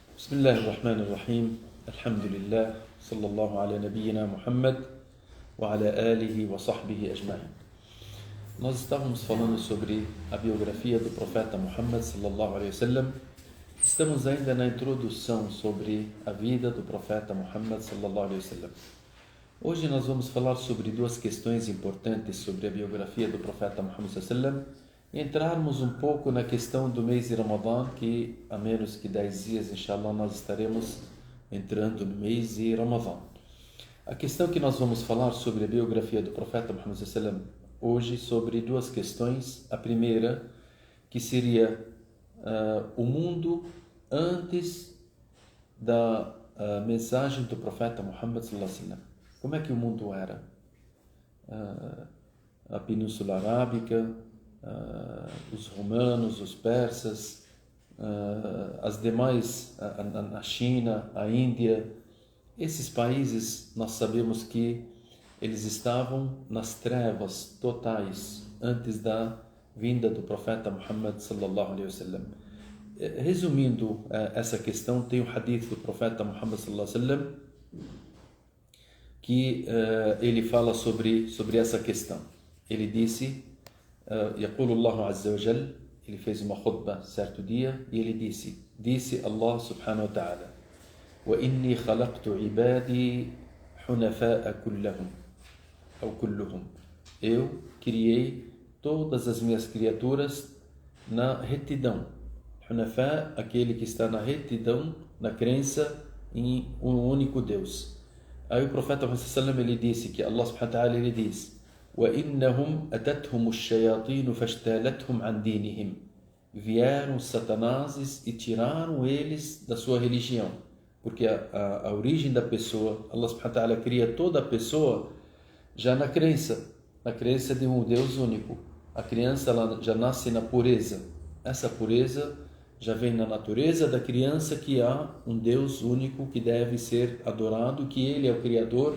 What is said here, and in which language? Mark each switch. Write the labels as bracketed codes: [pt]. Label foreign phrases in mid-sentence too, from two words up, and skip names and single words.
[ar] بسم الله الرحمن الرحيم الحمد لله صلى الله على نبينا محمد وعلى آله وصحبه أجمعين. [pt] Nós estávamos falando sobre a biografia do profeta Muhammad [ar] صلى الله عليه وسلم. [pt] Estamos ainda na introdução sobre a vida do profeta Muhammad [ar] صلى الله عليه وسلم. [pt] Hoje nós vamos falar sobre duas questões importantes sobre a biografia do profeta Muhammad [ar] صلى الله عليه وسلم [pt] e entrarmos um pouco na questão do mês de Ramadã, que a menos que 10 dias, inshallah, nós estaremos entrando no mês de Ramadã. A questão que nós vamos falar sobre a biografia do profeta Muhammad [ar] صلى الله عليه وسلم [pt] hoje sobre duas questões. A primeira, que seria o mundo antes da mensagem do profeta Muhammad [ar] صلى الله عليه وسلم. [pt] Como é que o mundo era? A Península Arábica, os romanos, os persas, as demais, a China, a Índia, esses países nós sabemos que eles estavam nas trevas totais antes da vinda do profeta Muhammad [ar] صلى الله عليه وسلم. [pt] Resumindo essa questão, tem o hadith do profeta Muhammad [ar] صلى الله عليه وسلم [pt] que ele fala sobre essa questão. Ele disse, [ar] يقول الله عز وجل, [pt] ele fez uma khutbah certo dia e ele disse [ar] الله سبحانه وتعالى, وإني خلقت عبادي حنفاء كلهم أو كلهم. [pt] Eu criei todas as minhas criaturas na retidão. Hunafa, aquele que está na retidão, na crença em um único Deus. Aí o profeta Muhammad [ar] صلى الله عليه وسلم, [pt] ele disse que [ar] الله سبحانه وتعالى, [pt] ele diz, [ar] وَإِنَّهُمْ أَتَتْهُمُ الشَّيَاطِينُ فَاشْتَالَتْهُمْ عَنْ دِينِهِمْ. [pt] Vieram satanazes e tiraram eles da sua religião. Porque a origem da pessoa, [ar] الله سبحانه وتعالى [pt] cria toda a pessoa já na crença de um Deus único. A criança ela já nasce na pureza. Essa pureza já vem na natureza da criança, que há um Deus único que deve ser adorado, que Ele é o Criador.